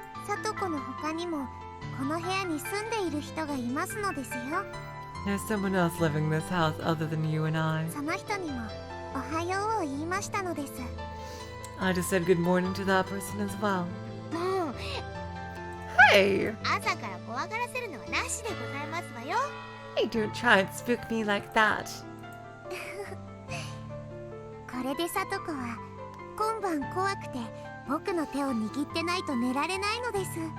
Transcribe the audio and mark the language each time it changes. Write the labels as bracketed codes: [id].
[ja] サトコの他にもこの部屋に住んでいる人がいますのですよ。 [en] There's someone else living in this house other than you and I. [ja] その人にもおはようを言いましたのです。 [en] I just said good morning to that person as well. [ja] もう [en] Hey! [ja] 朝から怖がらせるのはなしでございますわよ。 [en] Hey, don't try and spook me like that. [ja] これでサトコは今晩怖くて僕の手を握ってないと寝られないのです。